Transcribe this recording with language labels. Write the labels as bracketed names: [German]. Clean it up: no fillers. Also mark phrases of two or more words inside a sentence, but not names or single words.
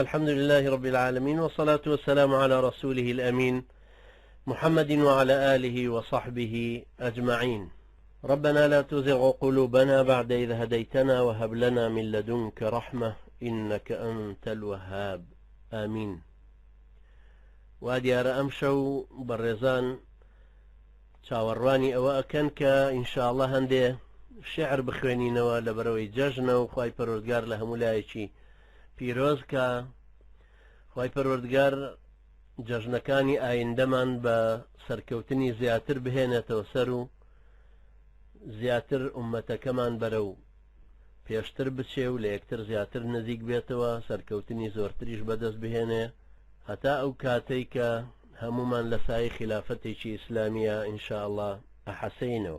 [Arabic] الحمد لله رب العالمين، والصلاة والسلام على رسوله الأمين محمد وعلى آله وصحبه أجمعين. ربنا لا تزغ قلوبنا بعد إذ هديتنا وهب لنا من لدنك رحمة إنك أنت الوهاب. آمين. [Central Kurdish] واديار أمشو بالرزان چاوەڕوانی ئەوە ئەکەن کە ئینشاءڵڵا هەندێ شعر بخوێنینەوە لە بەرەوەی جەژنە و خوای پەروەردگار لە هەموو لایەکی پیرۆز کە خوای پەروەردگار جەژنەکانی ئایندەمان بە سەرکەوتنی زیاتر بهێنێتەوە سەر و زیاتر ئومەتەکەمان بەرە و پێشتر بچێ و لە یەکتر زیاتر نزیک بێتەوە، سەرکەوتنی زۆرتریش بەدەست بهێنێ هەتا ئەو کاتەی کە هەمومان لە سای خلافەتێکی ئیسلامیە ئینشاءڵڵا ئەحەسەینەوە.